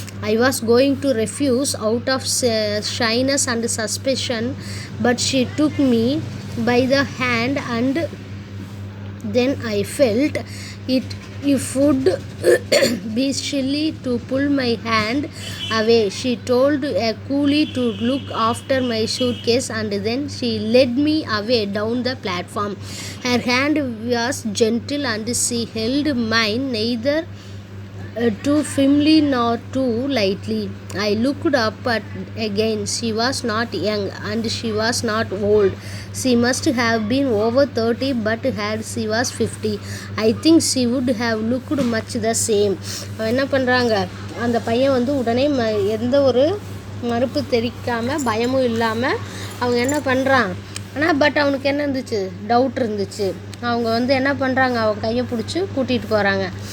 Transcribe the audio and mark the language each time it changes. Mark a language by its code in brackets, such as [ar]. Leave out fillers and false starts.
[en] I was going to refuse out of shyness and suspicion, but she took me by the hand and then I felt it would be silly to pull my hand away. She told a coolie to look after my suitcase and then she led me away down the platform. Her hand was gentle and she held mine neither too firmly nor too lightly. I looked up again. She was not young and she was not old. She must have been over 30, but had she was 50, I think she would have looked much the same. [ta] என்ன பண்ணுறாங்க, அந்த பையன் வந்து உடனே எந்த ஒரு மறுப்பு தெரிவிக்காமல், பயமும் இல்லாமல் அவங்க என்ன பண்ணுறான். ஆனால் பட் அவனுக்கு என்ன இருந்துச்சு, டவுட் இருந்துச்சு. அவங்க வந்து என்ன பண்ணுறாங்க, அவங்க கையை பிடிச்சி கூட்டிகிட்டு போகிறாங்க.